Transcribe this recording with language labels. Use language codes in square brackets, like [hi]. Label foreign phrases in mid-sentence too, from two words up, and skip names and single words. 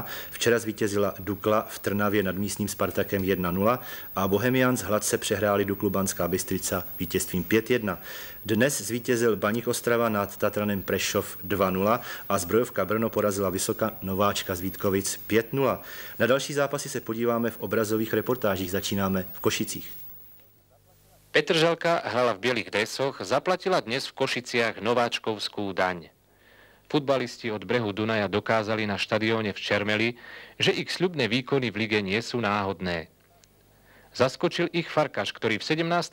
[cs] Včera zvítězila Dukla v Trnavě nad místním Spartakem 1-0 a Bohemians hladce přehráli Duklu Banská Bystrica vítězstvím 5-1. Dnes zvítězil Baník Ostrava nad Tatranem Prešov 2-0 a Zbrojovka Brno porazila Vysoka Nováčka z Vítkovic 5-0. Na další zápasy se podíváme v obrazových reportážích. Začínáme v Košicích. [sk] Petržalka hrala v bielých dresoch, zaplatila dnes v Košiciach nováčkovskú daň. Futbalisti od brehu Dunaja dokázali na štadióne v Čermeli, že ich sľubné výkony v lige nie sú náhodné. Zaskočil ich Farkaš, ktorý v 17.